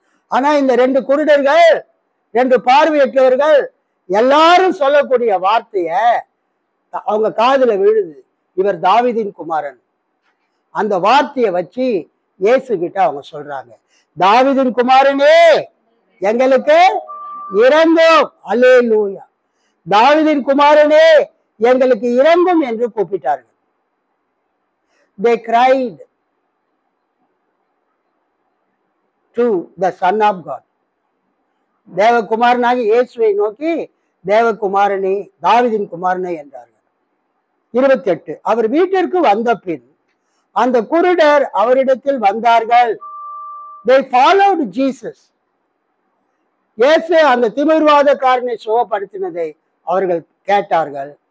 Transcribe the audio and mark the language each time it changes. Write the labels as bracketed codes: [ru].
[ta] ஆனா இந்த 2 குருடர்கள், 2 பார்வையற்றவர்கள் எல்லாரும் சொல்லக்கூடிய வார்த்தைய அவங்க காதுல விழுது, இவர் தாவீதின் குமாரன். அந்த வார்த்தையை வச்சு இயேசு கிட்ட அவங்க சொல்றாங்க, தாவீதின் குமாரனே, எங்களுக்கு இரங்கும். அல்லேலூயா. தாவீதின் குமாரனே, எங்களுக்கு இரங்கும் என்று கூப்பிட்டார்கள். [en] They cried to the Son of God. [ta] தேவகுமாரனாகி இயேசுவை நோக்கி தேவகுமாரனே, தாவீதின் குமாரனே என்றார்கள். 28. அவர் வீட்டிற்கு வந்த பின் அந்த குருடர் அவரிடத்தில் வந்தார்கள். [en] They followed Jesus. [ta] இயேசு அந்த திமிர்வாதக்காரனை சுகப்படுத்தினதை அவர்கள் கேட்டார்கள்.